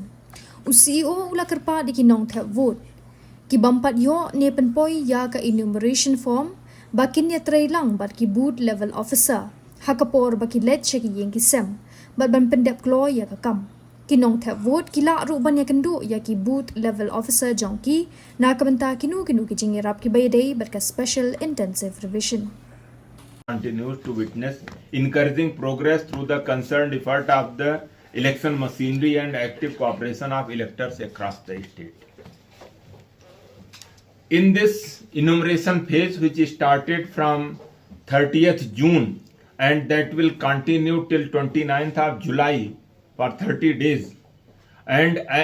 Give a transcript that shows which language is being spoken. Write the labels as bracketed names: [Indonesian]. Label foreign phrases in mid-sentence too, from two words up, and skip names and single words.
[Khasi] CEO ula kerpa di kinong tap vote. Ki bampat yo ne penpoi ya ka [English] enumeration form, [Khasi] bakin ya tray lang bat ki [English] booth level officer, [Khasi] hakapor baki let check yang kisem, bat ban pendep klo ya ka kam. Kinong tap vote kila ruban ya kendu ya ki [English] booth level officer [Khasi] jongki na kabenta kinu ki jingirap ki bayday but ka [English] special intensive revision. Continues to witness encouraging progress through the concerned effort of the election machinery and active cooperation of electors across the state. In this enumeration phase, which started from 30th June and that will continue till 29th of July for 30 days, and